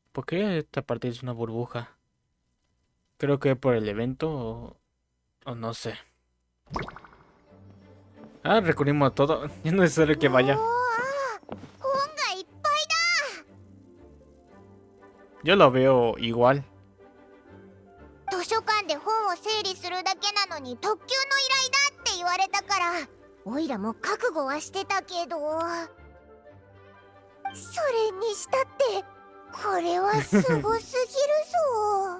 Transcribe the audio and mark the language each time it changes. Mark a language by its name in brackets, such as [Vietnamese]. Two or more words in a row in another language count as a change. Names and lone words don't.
[Spanish] qué esta parte es una burbuja? Creo que por el evento o no sé. Ah, recurrimos a todo. Ya no es necesario que vaya. [Japanese] うわー、本がいっぱいだ。 [Spanish] Yo lo veo igual. [Japanese] 図書館で本を整理するだけなのに特急の依頼だって言われたから、おいらも覚悟はしてたけど、それにしたってこれはすごすぎるぞ。